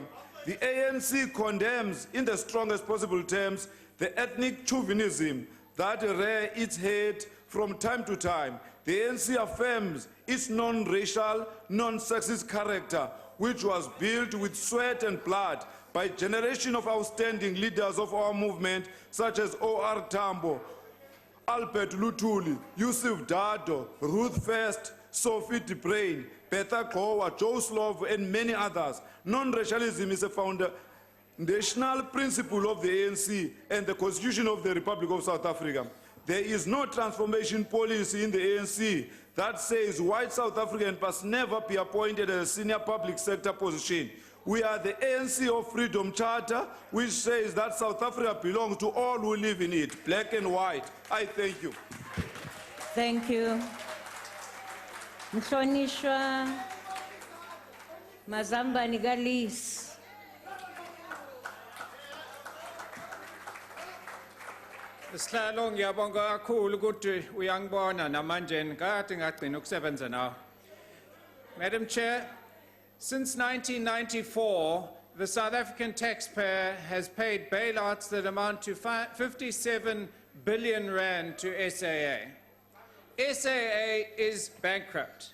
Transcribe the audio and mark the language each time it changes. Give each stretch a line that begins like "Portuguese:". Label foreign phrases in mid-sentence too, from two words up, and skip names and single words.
English: The ANC condemns, in the strongest possible terms, the ethnic chauvinism that rears its head from time to time. The ANC affirms its non-racial, non-sexist character, which was built with sweat and blood by a generation of outstanding leaders of our movement, such as O.R. Tambo, Albert Lutuli, Yusuf Dado, Ruth First, Sophie DeBrain, Betha Kowa, Joe Slovo, and many others. Non-racialism is a foundational principle of the ANC and the Constitution of the Republic of South Africa. There is no transformation policy in the ANC that says white South Africans must never be appointed as a senior public sector position. We are the ANC of Freedom Charter, which says that South Africa belongs to all who live in it, black and white. I thank you. Thank you.
Zulu: Mhlonishwa Mazamba Nigalis. Sihlalo ngiyabonga kakhulu ukuthi uyangibona namanje ngikade ngagcina ukusebenza nawe.
English: Madam Chair, since 1994, the South African taxpayer has paid bailouts that amount to 57 billion rand to SAA. SAA is bankrupt.